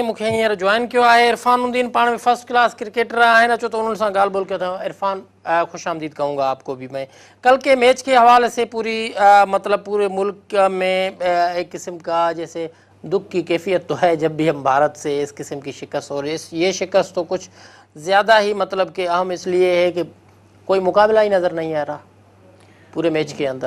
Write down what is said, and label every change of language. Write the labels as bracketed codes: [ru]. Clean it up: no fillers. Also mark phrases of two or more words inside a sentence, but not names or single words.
[sd] मूंखे हींअर जॉइन कयो आहे इरफान उद्दीन, पाण में [en] first class cricketer [sd] आहिनि। अचो तो उन्होंने सां ॻाल्हि ॿोल कयो अथव। इरफान, [ur] خوش آمدید کہوں گا آپ کو بھی میں۔ کل کے میچ کے حوالے سے مطلب پورے ملک میں ایک قسم کا جیسے دکھ کی کیفیت تو ہے جب بھی ہم بھارت سے اس قسم کی شکست، اور یہ شکست تو کچھ زیادہ ہی مطلب کہ اہم اس لیے ہے کہ کوئی مقابلہ ہی نظر نہیں آ رہا پورے میچ کے اندر.